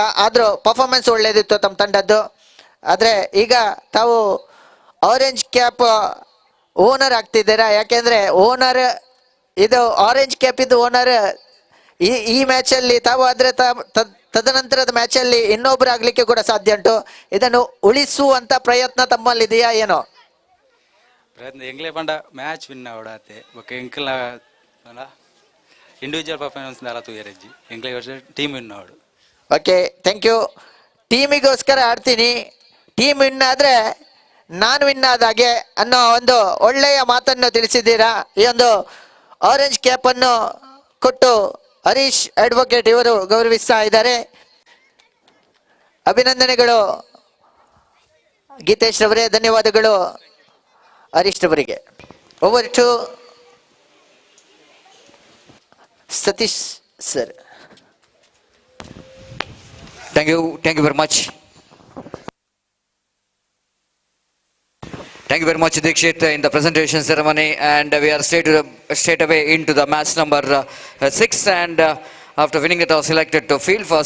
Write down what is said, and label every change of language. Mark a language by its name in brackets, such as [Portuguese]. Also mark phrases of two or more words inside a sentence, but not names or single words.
[Kannada] ಆದರೂ ಪರ್ಫಾರ್ಮೆನ್ಸ್ ಒಳ್ಳೆಯದಿತ್ತು ತಮ್ಮ ತಂಡದ್ದು. ಆದರೆ ಈಗ ತಾವು [English] orange cap owner [Kannada] ಆಗ್ತಿದ್ದೀರಾ. ಯಾಕೆಂದರೆ ಓನರ್ ಇದು [English] orange cap [Kannada] ಇದು ಓನರ್ ಈ ಮ್ಯಾಚಲ್ಲಿ ತಾವು ಆದರೆ ತದನಂತರದ ಮ್ಯಾಚಲ್ಲಿ ಇನ್ನೊಬ್ರು ಆಗ್ಲಿಕ್ಕೆ ಕೂಡ ಸಾಧ್ಯ ಉಂಟು. ಇದನ್ನು ಉಳಿಸುವಂತ ಪ್ರಯತ್ನ ತಮ್ಮಲ್ಲಿದೆಯಾ ಏನೋ? [Tulu] ಪ್ರಯತ್ನ ಎಂಗ್ಲೇ ಪಂಡ [English] match win [Tulu] ಅವಡಾತೆ ಬೊಕ್ಕ ಎಂಕ್ಲ [English] individual performance [Tulu] ದಾಲ ತೂಯರಜ್ಜಿ ಎಂಕ್ಲೆ ವರ್ಷ [English] team win [Tulu] ಅವಡು. [English] Okay, thank you. [Kannada] ಟೀಮಿಗೋಸ್ಕರ ಆಡ್ತೀನಿ, [English] team win [Kannada] ಆದ್ರೆ ನಾನು ವಿನ್ ಆದಾಗೆ ಅನ್ನೋ ಒಂದು ಒಳ್ಳೆಯ ಮಾತನ್ನು ತಿಳಿಸಿದ್ದೀರಾ. ಈ ಒಂದು [English] orange cap [Kannada] ಅನ್ನು ಕೊಟ್ಟು ಹರೀಶ್ ಅಡ್ವೊಕೇಟ್ ಇವರು ಗೌರವಿಸ್ತಾ ಇದ್ದಾರೆ. ಅಭಿನಂದನೆಗಳು ಗೀತೇಶ್ ರವರೇ, ಧನ್ಯವಾದಗಳು ಹರೀಶ್ ರವರಿಗೆ. [English] Over to Satish sir. Thank you very much. Thank you very much, Dikshit, in the presentation ceremony, and we are straight away into the match number 6, and after winning the toss, selected to field first.